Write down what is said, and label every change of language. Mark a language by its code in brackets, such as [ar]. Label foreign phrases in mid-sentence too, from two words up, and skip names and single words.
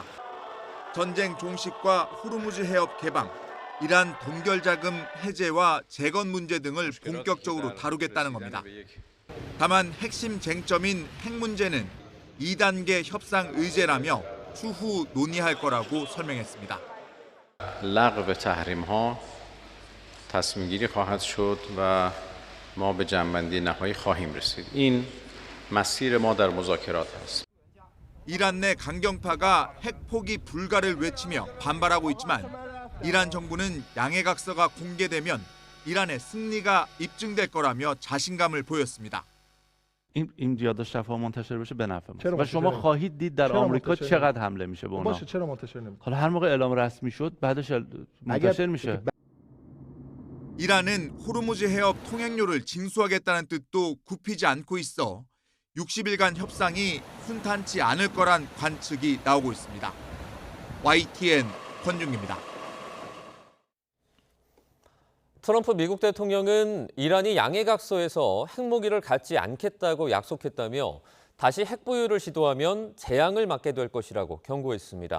[ko] 전쟁 종식과 호르무즈 해협 개방, 이란 동결자금 해제와 재건 문제 등을 본격적으로 다루겠다는 겁니다. 다만 핵심 쟁점인 핵 문제는 2단계 협상 의제라며 추후 논의할 거라고 설명했습니다. [fa] لغو تحریم‌ها تصمیم‌گیری خواهد شد و ما به جمع‌بندی نهایی خواهیم رسید. این مسیر ما در مذاکرات است. [ko] 이란 내 강경파가 핵 포기 불가를 외치며 반발하고 있지만 이란 정부는 양해각서가 공개되면 이란의 승리가 입증될 거라며 자신감을 보였습니다. [fa] این یادداشت منتشر بشه به نفع ماست. چرا و شما منتشر خواهید دید در چرا آمریکا منتشر چقدر حمله میشه به اونا. باشه چرا منتشر نمیشه؟ حالا هر موقع اعلام رسمی شد بعدش منتشر میشه. [ko] 이란은 호르무즈 해협 통행료를 징수하겠다는 뜻도 굽히지 않고 있어 60일간 협상이 순탄치 않을 거란 관측이 나오고 있습니다. YTN 권중기입니다. 트럼프 미국 대통령은 이란이 양해각서에서 핵무기를 갖지 않겠다고 약속했다며 다시 핵보유를 시도하면 재앙을 맞게 될 것이라고 경고했습니다.